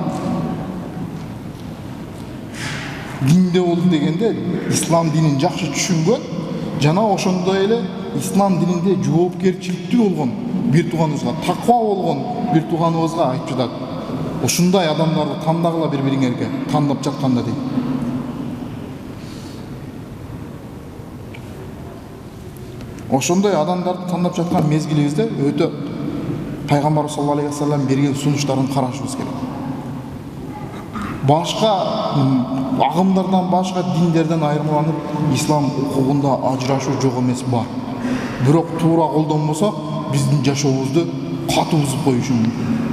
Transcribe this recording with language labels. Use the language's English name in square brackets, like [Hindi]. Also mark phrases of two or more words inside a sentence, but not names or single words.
[Kyrgyz] Динде болду дегенде ислам динин жакшы түшүнгөн жана ошондой эле ислам дининде жоопкерчиликтүү болгон бир тууганыбызга, таква болгон бир тууганыбызга айтып жатат. Ушундай адамдарды тандагыла бири-бириңерге тандап жатканда дейт. Ошондой адамдарды тандап жаткан мезгилибизде өтө Пайгамбар [Arabic] صلى الله عليه وسلم [Kyrgyz] берген сунуштарын карашыбыз керек. Башка агымдардан, башка диндерден айырмаланып, ислам укугунда ажырашуу жок эмес бар. Бирок туура колдонбосок, биздин жашообузду катуу бузуп коюшу мүмкүн.